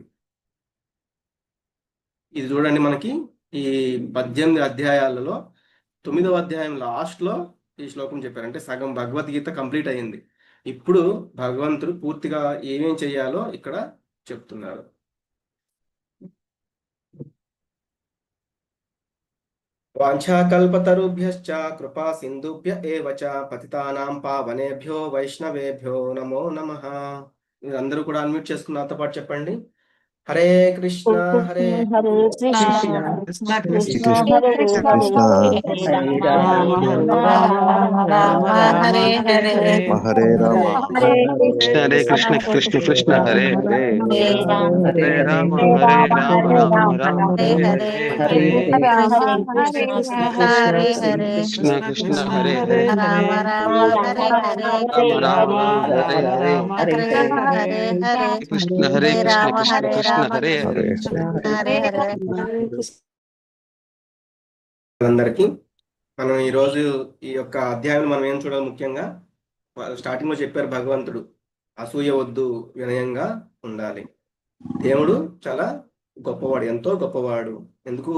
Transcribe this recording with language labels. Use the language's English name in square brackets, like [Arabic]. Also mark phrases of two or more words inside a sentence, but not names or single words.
[Telugu] ఇది చూడండి, మనకి ఈ 18 అధ్యాయాలలో 9వ అధ్యాయం లాస్ట్లో ఈ శ్లోకం చెప్పారు. అంటే సగం భగవద్గీత కంప్లీట్ అయ్యింది. ఇప్పుడు భగవంతుడు పూర్తిగా ఏమేం చేయాలో ఇక్కడ చెప్తున్నారు. [Sanskrit] వాంఛాకల్పతరుభ్యశ్చ కృపా సింధుభ్య ఏవ చ పతితానాం పావనేభ్యో వైష్ణవేభ్యో నమో నమః. [Telugu] మీరందరూ కూడా అన్మ్యూట్ చేసుకున్న నాతో పాటు చెప్పండి. [Sanskrit] హరే కృష్ణ హరే హరే కృష్ణ కృష్ణ కృష్ణ కృష్ణ హరే కృష్ణ హరే కృష్ణ హరే రామ రామ హరే హరే హరే రామ హరే హరే కృష్ణ కృష్ణ కృష్ణ హరే హరే హరే రామ హరే రామ రామ రామ హరే హరే హరే రామ హరే కృష్ణ హరే కృష్ణ హరే కృష్ణ కృష్ణ హరే హరే రామ రామ హరే హరే రామ రామ హరే హరే హరే హరే హరే కృష్ణ హరే కృష్ణ రామ కృష్ణ హరే కృష్ణ రామ హరే హరే హరే హరే [Telugu] అందరికీ మనం ఈరోజు ఈ యొక్క అధ్యాయం మనం ఏం చూడాలి, ముఖ్యంగా స్టార్టింగ్ లో చెప్పారు భగవంతుడు అసూయ వద్దు, వినయంగా ఉండాలి. దేవుడు చాలా గొప్పవాడు, ఎంతో గొప్పవాడు. ఎందుకు?